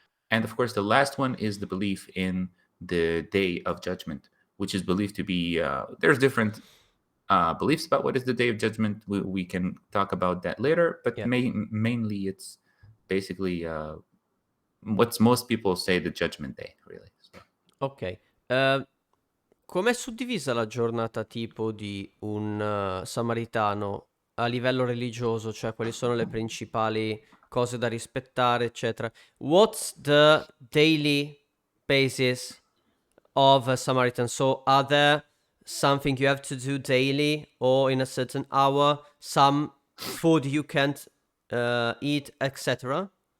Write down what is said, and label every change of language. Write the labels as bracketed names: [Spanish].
[English] And of course, the last one is the belief in the Day of Judgment, which is believed to be, there's different beliefs about what is the Day of Judgment. We can talk about that later, but Yeah. mainly it's basically what most people say the Judgment Day, really. So. Ok. [Italian] Com'è suddivisa la giornata tipo di un samaritano a livello religioso? Cioè, quali sono le principali cose da rispettare, eccetera? [English] What's the daily basis of a Samaritan? So, are there something you have to do daily or in a certain hour? Some food you can't eat, etc.?